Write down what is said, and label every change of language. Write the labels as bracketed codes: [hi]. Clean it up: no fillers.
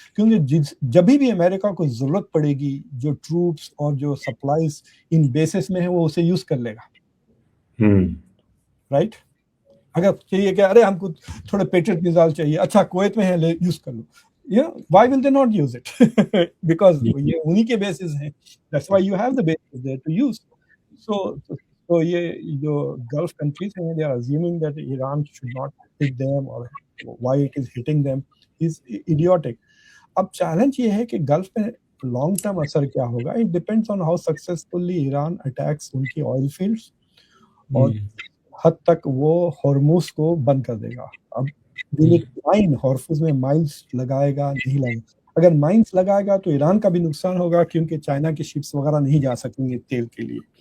[ur] کیونکہ جب بھی امریکہ کو ضرورت پڑے گی جو ٹروپس اور جو سپلائز ان بیسس میں ہیں وہ اسے یوز کر لے گا، رائٹ؟ اگر چاہیے کہ ارے ہم کو تھوڑے پیٹریٹ میزائل چاہیے، اچھا کویت میں ہے لے یوز کر لو، why will they not use it? [en] Because [ur] یہ انہی کے بیسز ہیں، [en] that's why you have the bases there to use. So [ur] یہ جو گلف کنٹریز ہیں [en] they are assuming that Iran should not hit them or why it is hitting them is idiotic. [ur] اب challenge یہ ہے کہ golf میں long term اثر کیا ہوگا. [en] It depends on how successfully Iran attacks [ur] ان کی آئل فیلڈس اور حد تک وہ ہرموز کو بند کر دے گا. اب ہرموز میں مائنس لگائے گا نہیں لگائے گا، اگر مائنس لگائے گا تو ایران کا بھی نقصان ہوگا کیونکہ چائنا کی شپس وغیرہ نہیں جا سکیں گے تیل کے لیے.